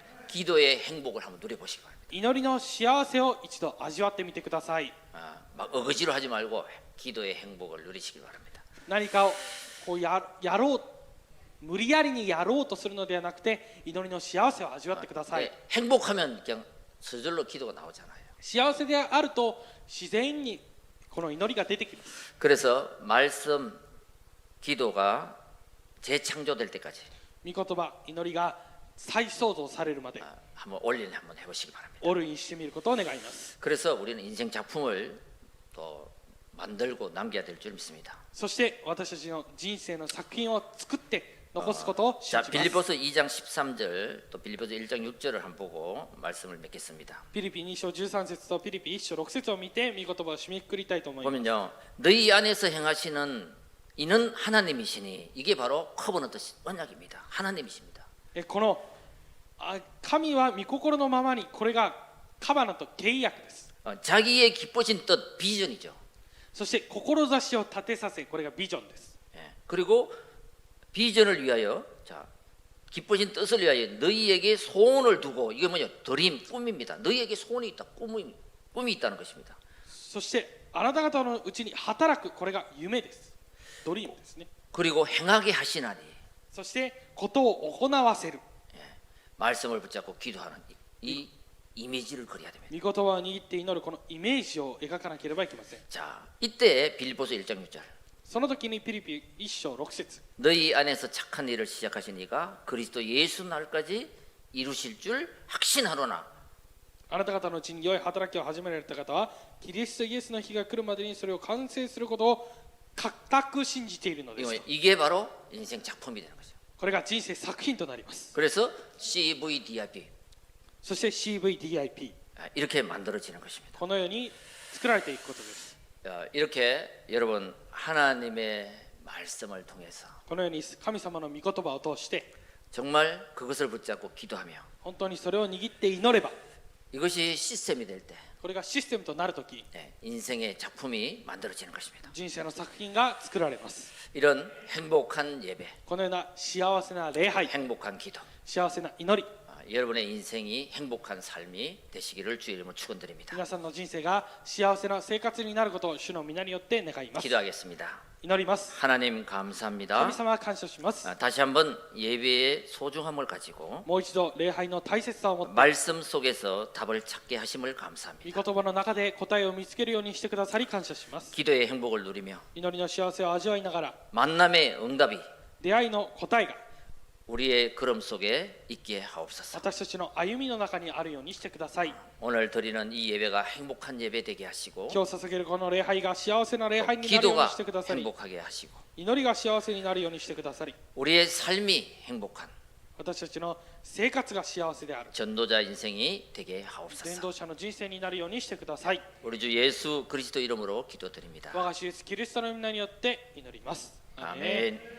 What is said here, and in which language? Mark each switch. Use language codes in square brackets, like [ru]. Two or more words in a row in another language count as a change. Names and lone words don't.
[ko] 기도의 행복을 한번 누려보시기 바랍니다. [ja] 祈りの幸せを一度味わってみてください。 [ko] 막 어거지로 하지 말고 기도의 행복을 누리시길 바랍니다. [ja] 何かをこうやろう無理やりにやろうとするのではなくて祈りの幸せを味わってください。 [ko] 행복하면 그냥 저절로 기도가 나오잖아요. [ja] 幸せであると自然にこの祈りが出てきます。 [ko] 그래서 말씀 기도가 재창조될 때까지 [ja] 御言葉祈りが再創造されるまで [ko] 한번 올린 한번 해보시기 바랍니다. [ja] オルにしてみることを願います。 [ko] 그래서 우리는 인생 작품을 또 만들고 남겨야 될 줄 믿습니다. [ja] そして私たちの人生の作品を作って残すことを信 [ko] 자 [ja] じます。 [ko] 빌립보서 2장 13절 또 빌립보서 1장 6절을 한번 보고 말씀을 맺겠습니다. [ja] ピリピ2章13節とピリピ1章6節を見て御言葉を締めくくりたいと思います。 [ko] 보면요 너희 안에서 행하시는 이는 하나님이시니 이게 바로 커버넌트 언약입니다. 하나님이십니다. [ja] この神は御心のままにこれがカバナと契約です。 [ko] 자기의 기쁘신 뜻 비전이죠. [ja] そして志を立てさせこれがビジョンです。 [ko] 예. 그리고 비전을 위하여 자 기쁘신 뜻을 위하여 너희에게 소원을 두고 이게 뭐냐 드림 꿈입니다. 너희에게 소원이 있다 꿈이 있다는 것입니다. [ja] そしてあなた方のうちに働くこれが夢です。ドリームですね。 [ko] 그리고 행하게 하시나니 [ja] そしてことを行わせる。 [ko] 말씀을 붙잡고 기도하는 이 이미지를 그려야 됩니다. [ja] 御言葉を握って祈るこのイメージを描かなければいけません。 [ko] 자, 이때 빌립보서 1장 6절 [ja] その時にピリピ1章6節 [ko] 너희 안에서 착한 일을 시작하신 이가 그리스도 예수 날까지 이루실 줄 확신하노나 [ja] あなた方のうちに良い働きを始められた方はキリストイエスの日が来るまでにそれを完成することを固く信じているのです。 [ko] 이게 바로 인생 작품이 되는 거죠. [ja] これが人生作品となります。 [ko] 그래서 CVDIP [ja] そして CVDIP [ko] 이렇게 만들어지는 것입니다. [ja] このように作られていくことです。 [ko] 이렇게 여러분 하나님의 말씀을 통해서 [ja] このように神様の御言葉を通して [ko] 정말 그것을 붙잡고 기도하며 [ja] 本当にそれを握って祈れば [ko] 이것이 시스템이 될 때 [ja] これがシステムとなるとき [ko] 인생의 작품이 만들어지는 것입니다. [ja] 人生の作品が作られます。 [ko] 이런 행복한 예배, [ja] このような幸せな礼拝 [ko] 행복한 기도, [ja] 幸せな祈り [ko] 여러분의 인생이 행복한 삶이 되시기를 주의 이름으로 축원드립니다. [ja] 皆さんの人生が幸せな生活になることを主の皆によって願います。 [ko] 기도하겠습니다. [ja] 祈ります。 [ko] 하나님 감사합니다. [ja] 神様は感謝します。 [ko] 다시 한번 예배의 소중함을 가지고 [ja] もう一度礼拝の大切さを持って [ko] 말씀 속에서 답을 찾게 하심을 [ja] 御 [ko] 감사합니다. [ja] 言葉の中で答えを見つけるようにしてくださり感謝します。 [ko] 기도의 행복을 누리며 [ja] 祈りの幸せを味わいながら [ko] 만남의 응답이 [ja] 出会いの答えが [ko] 우리의 걸음 속에 있게 하옵소서. [ja] 私たちの歩みの中にあるようにしてください。 [ko] 오늘 드리는 이 예배가 행복한 예배 되게 하시고 [ja] 今日捧げるこの礼拝が幸せな礼拝になるよう [ko] 기도가 [ja] にしてくださり [ko] 행복하게 하시고 [ja] 祈りが幸せになるようにしてくださり [ko] 우리의 삶이 행복한 [ja] 私たちの生活が幸せである [ko] 전도자 인생이 되게 [ja] 伝 [ko] 하옵소서. [ja] 道者の人生になるようにしてください。 [ko] 우리 주 예수 그리스도 이름으로 기도드립니다. [ja] 我が主イエスキリストの皆によって祈ります。アーメン。 [ko] 아멘.